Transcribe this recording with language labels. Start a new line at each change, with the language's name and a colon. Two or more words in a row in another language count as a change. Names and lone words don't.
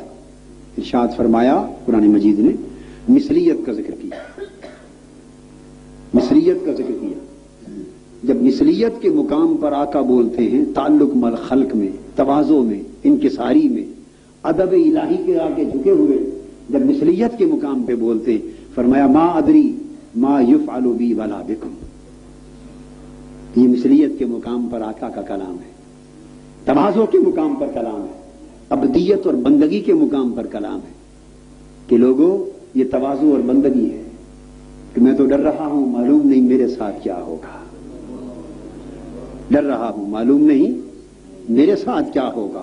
Urdu: ارشاد فرمایا قرآن مجید نے مثلیت کا ذکر کیا، مثلیت کا ذکر کیا۔ جب مثلیت کے مقام پر آقا بولتے ہیں تعلق مل خلق میں، تواضع میں، انکساری میں، ادب الہی کے آگے جھکے ہوئے جب مثلیت کے مقام پہ بولتے ہیں، فرمایا
Arabic: ما ادری ما یفعل بی ولا بکم۔
Urdu: یہ مثلیت کے مقام پر آقا کا کلام ہے، تواضع کے مقام پر کلام ہے، عبدیت اور بندگی کے مقام پر کلام ہے کہ لوگوں یہ تواضع اور بندگی ہے کہ میں تو ڈر رہا ہوں معلوم نہیں میرے ساتھ کیا ہوگا، ڈر رہا ہوں معلوم نہیں میرے ساتھ کیا ہوگا۔